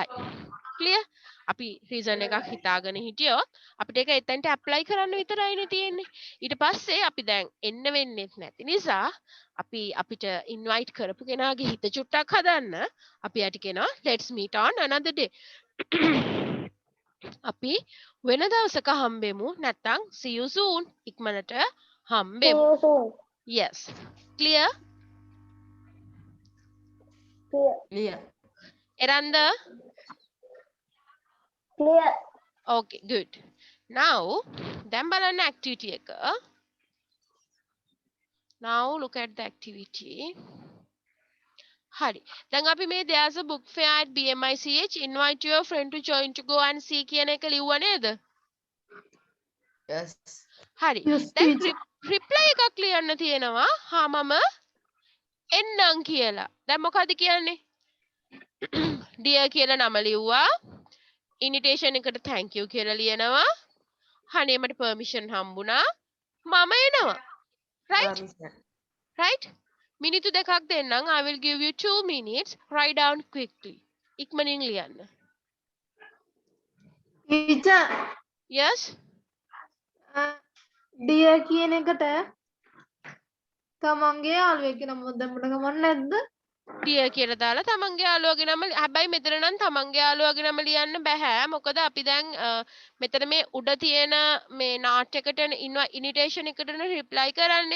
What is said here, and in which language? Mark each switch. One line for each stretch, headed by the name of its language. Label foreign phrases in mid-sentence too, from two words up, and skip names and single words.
English: clear?
Sinhala: අපි reason එකක් හිතාගෙන හිටියොත් අපිට ඒක එතනට apply කරන්න විතරයිනේ තියෙන්නේ. ඊට පස්සේ අපි දැන් එන්න වෙන්නේත් නැති නිසා අපි අපිට invite කරපු කෙනාගේ හිත චුට්ටක් හදන්න අපි යට කියනවා
English: let's meet on another day.
Sinhala: අපි වෙන දවසක හම්බෙමු නැත්තම්
English: see you soon
Sinhala: ඉක්මනට හම්බෙමු.
English: yes clear Clear. එරන්ද clear okay good now
Sinhala: දැන් බලන්න
English: activity එක. now look at the activity.
Sinhala: හරි දැන් අපි මේ
English: there's a book fair at BMICH invite your friend to join to go and see
Sinhala: කියන එක ලිව්වා නේද?
English: Yes.
Sinhala: හරි දැන් reply එකක් ලියන්න තියෙනවා හා මම එන්නම් කියලා. දැන් මොකද කියන්නේ? dear කියලා නම ලිව්වා. invitation එකට
English: thank you
Sinhala: කියලා ලියනවා. හනේ මට permission හම්බුණා. මම එනවා.
English: right? Permission.
Sinhala: right? මිනිත්තු දෙකක් දෙන්නම්.
English: I will give you 2 minutes. Write down quickly.
Sinhala: ඉක්මනින් ලියන්න.
English: Teacher, yes?
Sinhala: dear කියන එකට තමන්ගේ යාළුවෙක් නම දැම්මට කමක් නැද්ද? dear කියලා දාලා තමන්ගේ යාළුවගේ නම හැබැයි මෙතන නම් තමන්ගේ යාළුවගේ නම ලියන්න බෑ. මොකද අපි දැන් මෙතන මේ උඩ තියෙන මේ නාට්‍යයකට ඉනිටේෂන් එකටනේ රිප්ලයි කරන්නේ.